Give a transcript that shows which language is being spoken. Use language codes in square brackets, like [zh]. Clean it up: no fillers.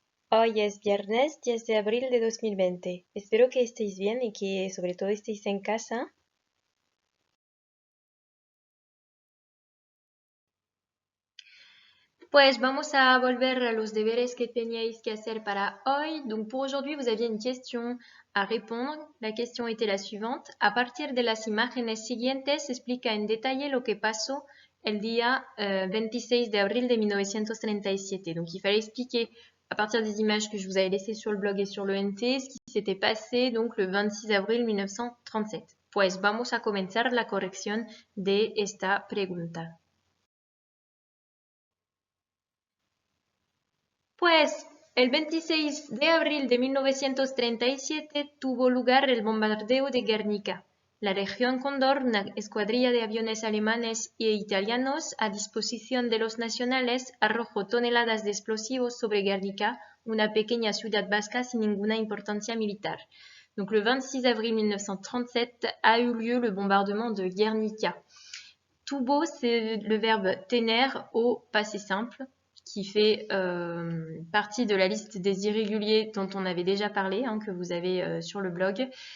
[es] Hoy es viernes 10 de abril de 2020. Espero que estéis bien y que sobre todo estéis en casa. Pues vamos a volver a los deberes que teníais que hacer para hoy. [fr] Donc pour aujourd'hui, vous aviez une question à répondre. La question était la suivante. [es] A partir de las imágenes siguientes, explica en detalle lo que pasó el día 26 de abril de 1937. [fr] Donc il fallait expliquer à partir des images que je vous avais laissées sur le blog et sur le NT ce qui s'était passé donc le 26 avril 1937. [es] Pues vamos a comenzar la corrección de esta pregunta. Pues el 26 de abril de 1937 tuvo lugar el bombardeo de Guernica. La Legión Cóndor, una escuadrilla de aviones alemanes e italianos a disposición de los nacionales, arrojó toneladas de explosivos sobre Guernica, una pequeña ciudad vasca sin ninguna importancia militar. [fr] Donc le 26 avril 1937 a eu lieu le bombardement de Guernica. Tuvo, c'est le verbe tener au passé simple, qui fait partie de la liste des irréguliers dont on avait déjà parlé, que vous avez sur le blog.